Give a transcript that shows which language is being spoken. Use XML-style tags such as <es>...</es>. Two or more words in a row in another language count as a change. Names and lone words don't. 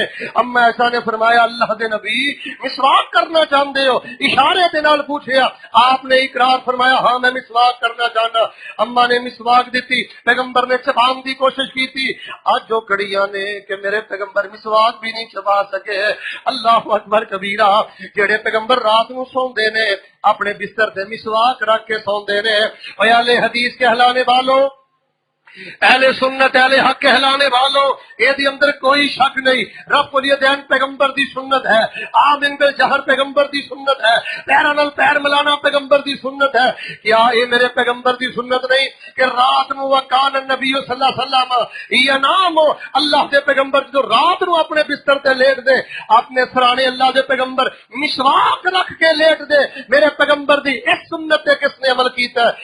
<pa>اما عائشہ نے فرمایا اللہ دے نبی مسواک کرنا چاہندے ہو؟ اشارے دے نال پوچھیا، آپ نے اقرار فرمایا ہاں میں مسواک کرنا چاہنا۔ اما نے مسواک دیتی، پیغمبر نے چبان دی کوشش کی تھی، آج جو کڑیاں نے کہ میرے پیغمبر مسواک بھی نہیں چبا سکے۔</pa> <ar>اللہ اکبر کبیرہ،</ar> <pa>جڑے پیغمبر رات نو سوندے نے اپنے بستر تے مسواک رکھ کے سوندے نے۔ اے اہل حدیث کہلانے والوں، اہل سنت اہل حق کہلانے والوں، اے دی اندر کوئی شک نہیں،</pa> <ar>رب الیدین</ar> <pa>پیغمبر دی سنت ہے،</pa> <ar>آمن بالجہر</ar> <pa>پیغمبر دی سنت ہے، پیراں نال پیر ملانا پیغمبر دی سنت ہے۔ کیا اے میرے پیغمبر دی سنت نہیں کہ رات نو</pa> <ar>وکان النبی صلی اللہ علیہ وسلم ینام،</ar> <pa>اللہ دے پیغمبر جو رات نو اپنے بستر تے لیٹ دے، اپنے سرانے اللہ دے پیغمبر مسواک رکھ کے لیٹ دے۔ میرے پیغمبر دی اس سنت تے کس نے عمل کیتا ہے؟</pa>